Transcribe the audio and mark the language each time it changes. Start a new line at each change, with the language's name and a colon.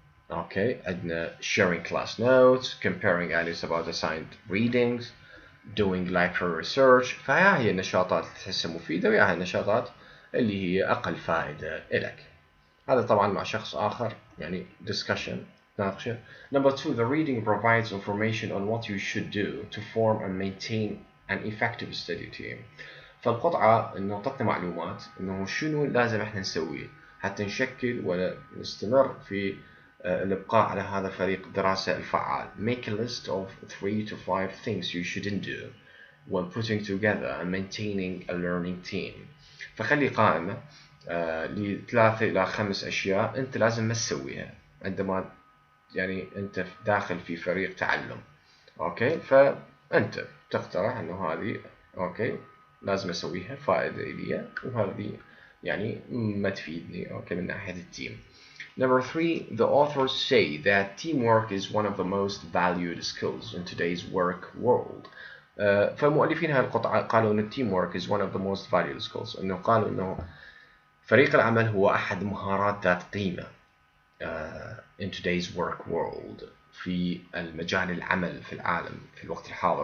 Arabic: أوكي، عندنا
English: sharing class notes, comparing ideas about assigned readings, doing library research.
Arabic: فهي هي النشاطات اللي تحسها مفيدة وياها النشاطات اللي هي أقل فائدة إلك. هذا طبعا مع شخص آخر يعني discussion ناقشة.
English: Number 2, the reading provides information on what you should do to form and maintain an effective study team.
Arabic: فالقطعة إنه تعطي معلومات إنه شنو لازم إحنا نسويه حتى نشكل ولا نستمر في الإبقاء على هذا فريق الدراسة الفعال.
English: Make a list of 3 to 5 things you shouldn't do when putting together and maintaining a learning team.
Arabic: فخلي قائمة ل3 إلى 5 أشياء أنت لازم ما تسويها عندما يعني أنت داخل في فريق تعلم. أوكي، فأنت تقترح إنه هذه أوكي لازم أسويها، فائدة إلي وهذه يعني ما تفيدني أوكي من ناحية التيم.
English: Number 3, the authors say that teamwork is one of the most valued skills in today's work world.
Arabic: فمؤلفين هذه القطعة قالوا إن
English: teamwork is one of the most valued skills،
Arabic: إنه قالوا إنه فريق العمل هو أحد مهارات ذات قيمة
English: in today's work world،
Arabic: في المجال العمل في العالم في الوقت الحاضر.